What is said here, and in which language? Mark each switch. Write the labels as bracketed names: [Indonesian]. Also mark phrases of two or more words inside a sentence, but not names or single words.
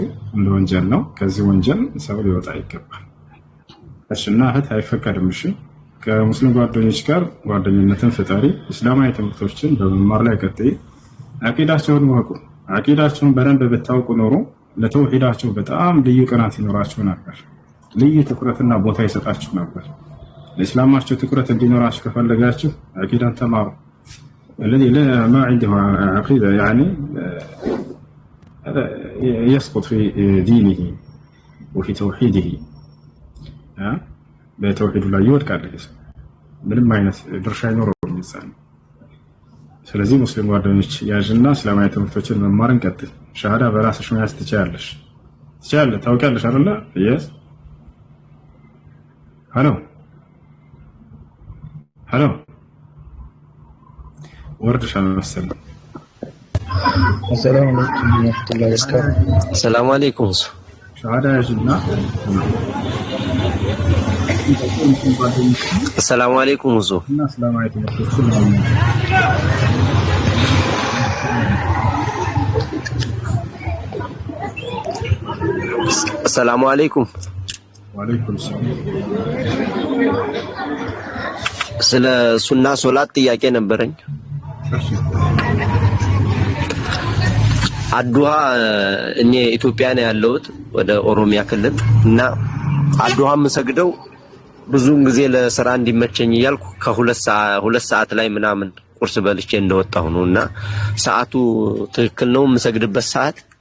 [Amharic] እንደ ወንጀል ነው። ከዚህ ወንጀል ሰው ሊወጣ ይገባል። እሺና እህት አይፈቀድም። እሺ ከሙስሊም ጓደኞች ጋር ጓደኝነትን ፍጠሪ። እስላማዊ ትምህርቶችን በመማር ላይ ቀጥይ። አቂዳቸውን ወቁ። አቂዳቸውን በደንብ ብታውቁ ኖሮ ለተውሂዳቸው በጣም ልዩ ቅናት ይኖራቸው ነበር። ልዩ ትኩረትና ቦታ ይሰጣችሁ ነበር። ለእስላማችሁ ትኩረት እንዲኖራችሁ ከፈለጋችሁ አቂዳን ተማሩ። [Arabic] الذي ما عنده عقيدة يعني يسقط في دينه وفي توحيده بتوحيد الله يودك على الاسم [Amharic] ምንም አይነት ድርሻ አይኖረውም ኢንሳን። ስለዚህ ሙስሊም ጓደኞች ያዥና እስላማዊ ትምህርቶችን መማርን ቀጥል። ሻሃዳ በራስሽ መያዝ ትችያለሽ። ታውቂያለሽ አይደለ? yes ሄሎ ወርድሻል መሰለኝ። [Arabic] السلام عليكم ورحمة الله وبركاته. السلام عليكم. [Amharic] ሻሃዳ ያዥና [Arabic] السلام عليكم وزو. [Amharic] እና [Arabic] سلام عليكم السلام عليكم. وعليكم السلام። [Amharic] ስለ ሱና ሶላት ጥያቄ ነበረኝ። አዱሃ እኔ ኢትዮጵያ ነው ያለሁት ወደ ኦሮሚያ ክልል እና አዱሃ የምሰግደው ብዙውን ጊዜ ለስራ እንዲመቸኝ እያልኩ ከሁለት ሰዓት ላይ ምናምን ቁርስ በልቼ እንደወጣሁ ነውና ሰዓቱ ትክክል ነው የምሰግድበት ሰዓት?